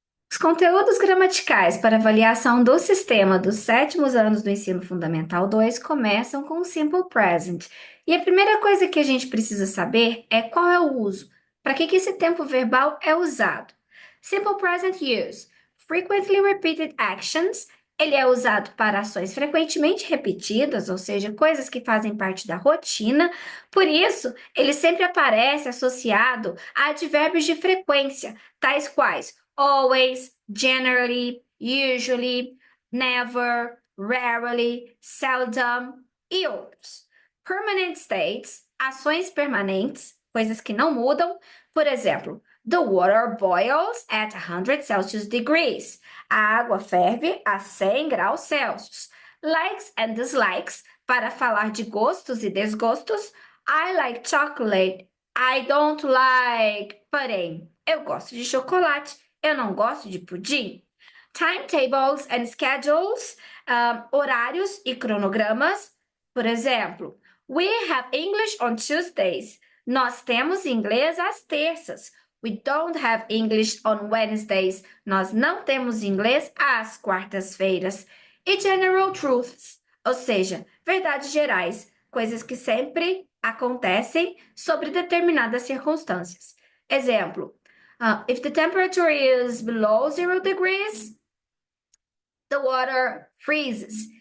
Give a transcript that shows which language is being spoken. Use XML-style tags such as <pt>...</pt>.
<pt>Os conteúdos gramaticais para avaliação do sistema dos sétimos anos do Ensino Fundamental 2 começam com o Simple Present. E a primeira coisa que a gente precisa saber é qual é o uso. Para que esse tempo verbal é usado?</pt> <en>Simple Present Use. Frequently repeated actions.</en> <pt>Ele é usado para ações frequentemente repetidas, ou seja, coisas que fazem parte da rotina. Por isso, ele sempre aparece associado a advérbios de frequência, tais quais</pt> <en>always, generally, usually, never, rarely, seldom</en> <pt>e outros.</pt> <en>Permanent states,</en> <pt>ações permanentes, coisas que não mudam. Por exemplo,</pt> <en>the water boils at 100 Celsius degrees.</en> <pt>A água ferve a 100 graus Celsius.</pt> <en>Likes and dislikes,</en> <pt>para falar de gostos e desgostos.</pt> <en>I like chocolate. I don't like pudding.</en> <pt>Eu gosto de chocolate. Eu não gosto de pudim.</pt> <en>Timetables and schedules,</en> <pt>horários e cronogramas. Por exemplo,</pt> <en>we have English on Tuesdays.</en> <pt>Nós temos inglês às terças.</pt> <en>We don't have English on Wednesdays.</en> <pt>Nós não temos inglês às quartas-feiras. E</pt> <en>general truths,</en> <pt>ou seja, verdades gerais, coisas que sempre acontecem sobre determinadas circunstâncias. Exemplo,</pt> <en>if the temperature is below 0 degrees, the water freezes.</en>